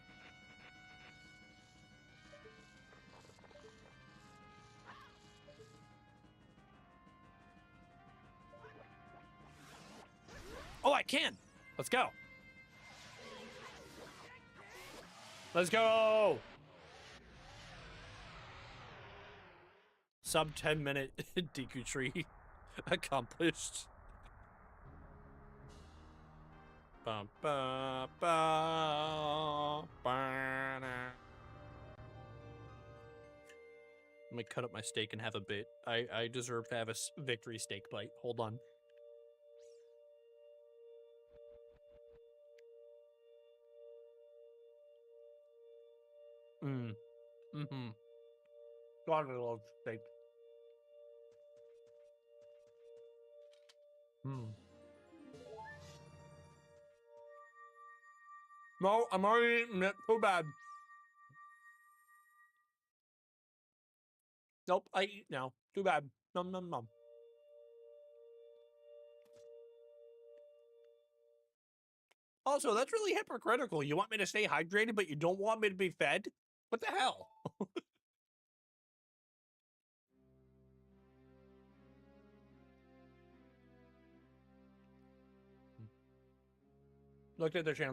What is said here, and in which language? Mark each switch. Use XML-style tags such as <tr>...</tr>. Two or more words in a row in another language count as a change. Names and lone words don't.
<en>Oh, I can! Let's go! Let's go! Sub 10-minute Deku tree accomplished. Bum, ba, ba, ba, na. Let me cut up my steak and have a bit. I deserve to have a victory steak bite. Hold on. Mm-hmm. God, I love steak. No, I'm already eating it. Too bad. Nope, I eat now. Too bad. Nom nom nom. Also, that's really hypocritical. You want me to stay hydrated, but you don't want me to be fed? What the hell? Looked at their channel.</en>